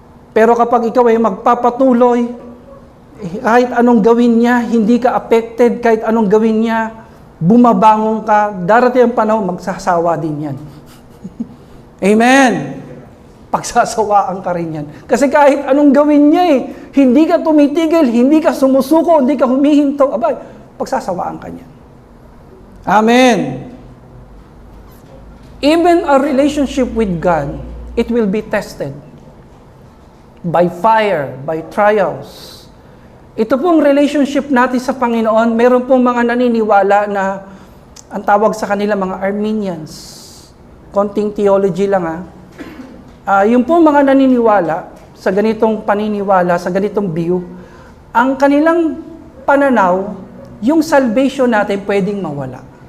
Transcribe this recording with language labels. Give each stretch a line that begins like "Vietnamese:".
Filipino: Pero kapag ikaw ay magpapatuloy, kahit anong gawin niya, hindi ka affected, kahit anong gawin niya, bumabangon ka, darating ang panahon, magsasawa din yan. Amen! Pagsasawaan ka rin yan. Kasi kahit anong gawin niya hindi ka tumitigil, hindi ka sumusuko, hindi ka humihinto, abay, pagsasawaan ka niyan. Amen.
English: Even a relationship with God, it will be tested by fire, by trials.
Filipino: Ito pong relationship natin sa Panginoon, meron pong mga naniniwala na ang tawag sa kanila mga Armenians. Konting theology lang yung pong mga naniniwala sa ganitong paniniwala, sa ganitong view, ang kanilang pananaw, yung salvation natin pwedeng mawala.